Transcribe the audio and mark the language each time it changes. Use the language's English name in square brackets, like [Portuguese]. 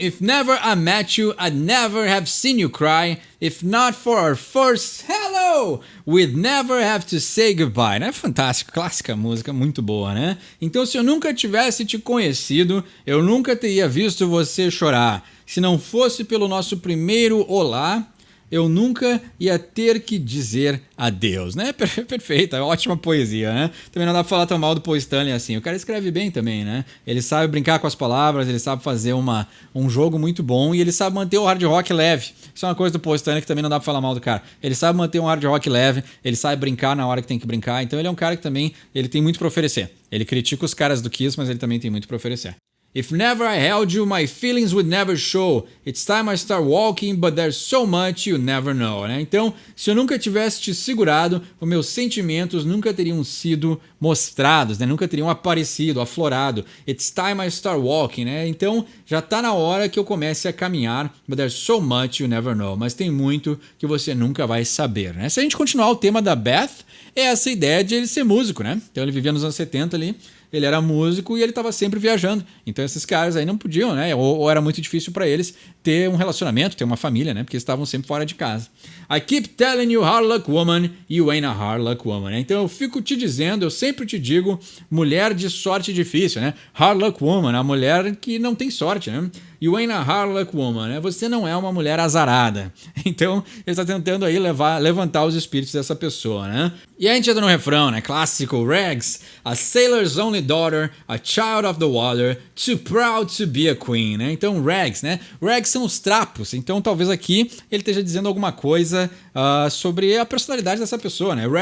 [English] If never I met you, I'd never have seen you cry. If not for our first hello. show, we'd never have to say goodbye, né? [Portuguese] Fantástico, clássica música, muito boa, né? Então, se eu nunca tivesse te conhecido, eu nunca teria visto você chorar. Se não fosse pelo nosso primeiro olá, eu nunca ia ter que dizer adeus, né? Perfeita, ótima poesia, né? Também não dá pra falar tão mal do Paul Stanley assim. O cara escreve bem também, né? Ele sabe brincar com as palavras, ele sabe fazer um jogo muito bom e ele sabe manter o hard rock leve. Isso é uma coisa do Paul Stanley que também não dá pra falar mal do cara. Ele sabe manter um hard rock leve, ele sabe brincar na hora que tem que brincar. Então ele é um cara que também ele tem muito pra oferecer. Ele critica os caras do Kiss, mas ele também tem muito pra oferecer. [English] If never I held you, my feelings would never show. It's time I start walking, but there's so much you never know, né? [Portuguese] Então, se eu nunca tivesse te segurado, os meus sentimentos nunca teriam sido mostrados, né? Nunca teriam aparecido, aflorado. [English] It's time I start walking, né? [Portuguese] Então, já tá na hora que eu comece a caminhar, [English] but there's so much you never know. [Portuguese] Mas tem muito que você nunca vai saber, né? Se a gente continuar o tema da Beth, é essa ideia de ele ser músico, né? Então, ele vivia nos anos 70 ali. Ele era músico e ele estava sempre viajando. Então esses caras aí não podiam, né? Ou era muito difícil para eles ter um relacionamento, ter uma família, né? Porque eles estavam sempre fora de casa. [English] I keep telling you, hard luck woman, you ain't a hard luck woman, né? [Portuguese] Então eu fico te dizendo, eu sempre te digo, mulher de sorte difícil, né? [English] Hard luck woman, [Portuguese] a mulher que não tem sorte, [English] né? You ain't a hard luck woman, né? [Portuguese] Você não é uma mulher azarada. Então, ele está tentando aí levantar os espíritos dessa pessoa, né? E a gente entra no refrão, né? [English] Clássico, Rags, a sailor's only daughter, a child of the water, too proud to be a queen, né? [Portuguese] Então, Rags, né? Rags são os trapos. Então, talvez aqui ele esteja dizendo alguma coisa sobre a personalidade dessa pessoa, né?